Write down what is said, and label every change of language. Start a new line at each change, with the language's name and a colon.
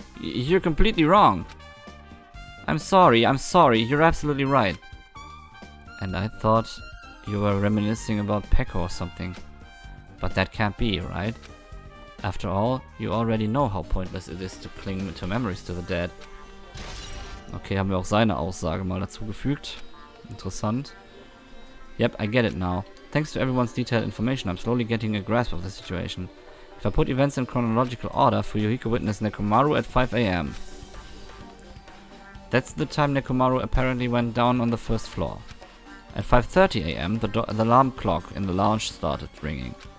English: You're completely wrong. I'm sorry, you're absolutely right. And I thought you were reminiscing about Peko or something. But that can't be, right? After all, you already know how pointless it is to cling to memories to the dead.
German: Okay, haben wir auch seine Aussage mal dazugefügt. Interessant.
English: Yep, I get it now. Thanks to everyone's detailed information, I'm slowly getting a grasp of the situation. If I put events in chronological order, Fuyuhiko witnessed Nekomaru at 5 AM. That's the time Nekomaru apparently went down on the first floor. At 5:30 AM, the alarm clock in the lounge started ringing.